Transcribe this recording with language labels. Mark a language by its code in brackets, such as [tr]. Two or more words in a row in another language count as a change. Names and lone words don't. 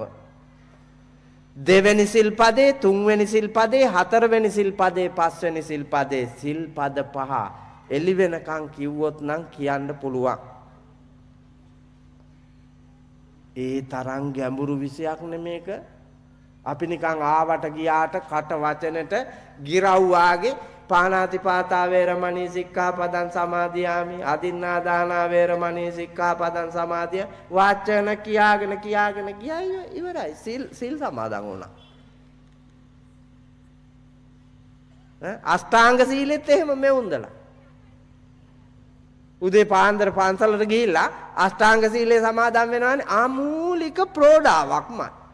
[si] දෙවෙනි සිල්පදේ, තුන්වෙනි සිල්පදේ, හතරවෙනි සිල්පදේ, පස්වෙනි සිල්පදේ සිල්පද පහ එළි වෙනකන් කිව්වොත් නම් කියන්න පුළුවන්. ඒ තරම් ගැඹුරු විෂයක් නෙමේක. අපි නිකන් ආවට ගියාට කට වචනෙට ගිරව් වාගේ [pi] පාණාතිපාතා වේරමණී සික්ඛාපදං සමාදියාමි අදින්නා දානා වේරමණී සික්ඛාපදං සමාදිය [si] වාචන කියාගෙන ගියා ඉවරයි. සිල් සමාදන් වුණා. අෂ්ටාංග සීලෙත් එහෙම මෙවුන්දලා. උදේ පාන්දර පන්සලට ගිහිල්ලා අෂ්ටාංග සීලේ සමාදන් වෙනවානේ ආමූලික ප්‍රෝඩාවක්මයි.